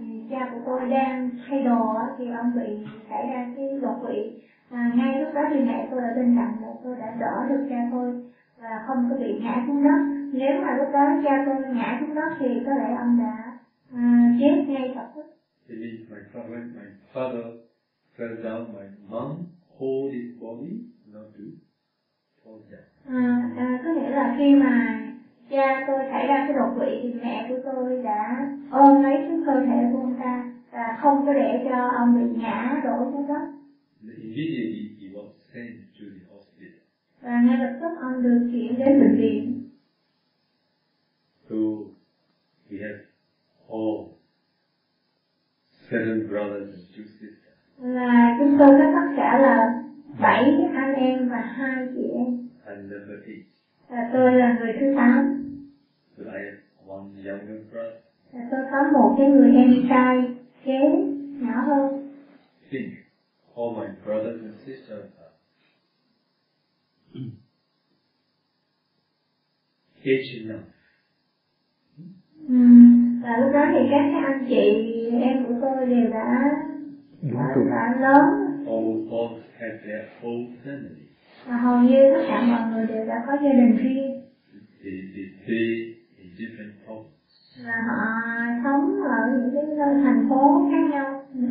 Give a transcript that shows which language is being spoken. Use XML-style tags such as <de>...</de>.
<vi>Cha của tôi đang thay đồ thì ông bị xảy ra cái đột quỵ. Ngay lúc đó thì mẹ tôi ở bên cạnh, mẹ tôi đã đỡ được cha tôi và không có bị ngã xuống đất. Nếu mà lúc đó cha tôi ngã xuống đất thì có lẽ ông đã chết ngay lập tức.</vi> <en>Thì my father fell down, my mom hold his body not to fall down.</en> <vi>Có nghĩa là khi mà cha tôi xảy ra cái đột quỵ thì mẹ của tôi đã ôm lấy cái cơ thể của ông ta và không có để cho ông bị ngã đổ xuống đất.</vi> <en>Immediately he was sent to the hospital.</en> <vi>Và ngay lập tức ông được chuyển đến bệnh viện.</vi> <en>So we have all 7 brothers and 2 sisters.</en> <vi>Là chúng tôi có tất cả là 7 anh em và 2 chị em.</vi> <en>And number 8.</en> <vi>Và tôi là người thứ 8.</vi> <en>So I have one younger brother.</en> <vi>Và tôi có một cái người em trai kế nhỏ hơn.</vi> <en>Think all my brothers and sisters are aged enough.</en> <vi>Và lúc đó thì các anh chị em của tôi đều đã lớn.</vi> <en>All have their whole family.</en> <vi>Và hầu như tất cả mọi người đều đã có gia đình riêng.</vi> <en>They in different parts.</en> <vi>Và họ sống ở những cái nơi thành phố khác nhau,</vi>